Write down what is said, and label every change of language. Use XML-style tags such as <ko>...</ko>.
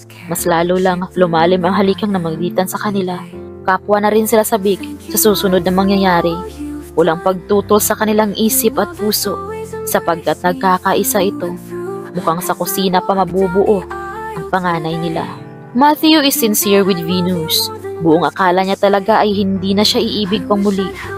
<tl>Mas lalo lang lumalim ang halikang namagitan sa kanila. Kapwa na rin sila sabik sa susunod na mangyayari. Walang pagtutol sa kanilang isip at puso sapagkat nagkakaisa ito. Mukhang sa kusina pa mabubuo ang panganay nila.</tl> <en>Matthew is sincere with Venus.</en> <tl>Buong akala niya talaga ay hindi na siya iibig pang muli.</tl>